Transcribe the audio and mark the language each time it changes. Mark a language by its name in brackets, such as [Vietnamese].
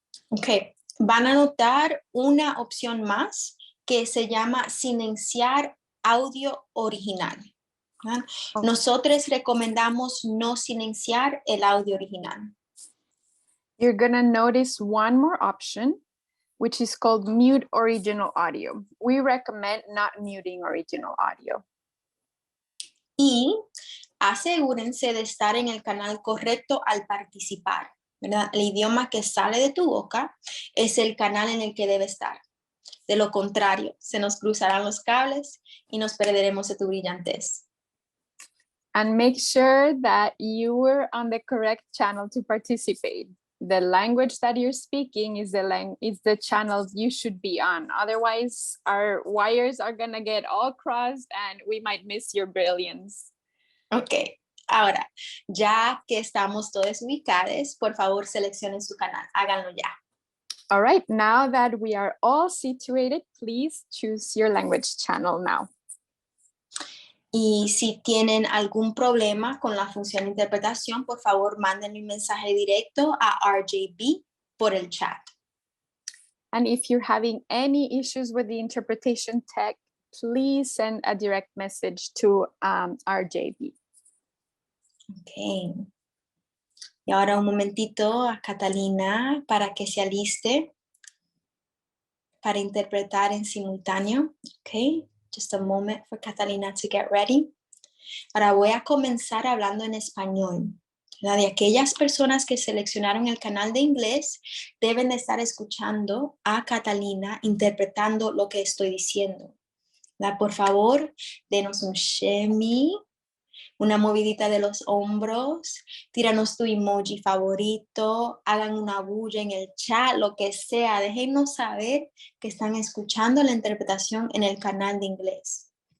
[Spanish] Ok, van a notar una opción más que se llama silenciar audio original. Oh. Nosotros recomendamos no silenciar el audio original. [English] You're gonna notice one more option, which is called mute original audio. We recommend not muting original audio. [Spanish] Y asegúrense de estar en el canal correcto al participar, ¿verdad? El idioma que sale de tu boca es el canal en el que debe estar. De lo contrario, se nos cruzarán los cables y nos perderemos de tu brillantez. [English] And make sure that you were on the correct channel to participate. The language that you're speaking is the channel you should be on. Otherwise, our wires are gonna get all crossed and we might miss your brilliance. [Spanish] Ok, ahora, ya que estamos todos ubicados, por favor seleccionen su canal, háganlo ya. [English] All right, now that we are all situated, please choose your language channel now. [Spanish] Y si tienen algún problema con la función de interpretación, por favor manden un mensaje directo a RJB por el chat. [English] And if you're having any issues with the interpretation tech, please send a direct message to RJB. Ok. [Spanish] Y ahora un momentito a Catalina para que se aliste para interpretar en simultáneo. Ok. [English] Just a moment for Catalina to get ready. [Spanish] Ahora voy a comenzar hablando en español. De aquellas personas que seleccionaron el canal de inglés deben de estar escuchando a Catalina interpretando lo que estoy diciendo. Por favor, denos un shimmy, una movidita de los hombros, tíranos tu emoji favorito, hagan una bulla en el chat, lo que sea, déjenos saber que están escuchando la interpretación en el canal de inglés.